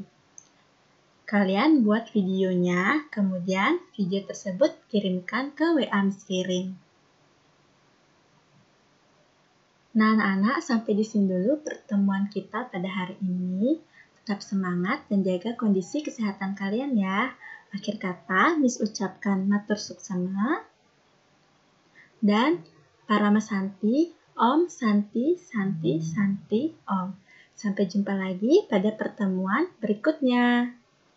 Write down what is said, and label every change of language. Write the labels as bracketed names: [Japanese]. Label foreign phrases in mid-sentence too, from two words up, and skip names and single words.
[Indonesian] Kalian buat videonya, kemudian video tersebut kirimkan ke WA Miss Ririn. Nah anak-anak, sampai di sini dulu pertemuan kita pada hari ini. Tetap semangat dan jaga kondisi kesehatan kalian ya. Akhir kata, Miss ucapkan [Balinese] matur suksema. [Sanskrit] Dan Parama Santi, Om Santi, Santi, Santi, Om. [Indonesian] Sampai jumpa lagi pada pertemuan berikutnya.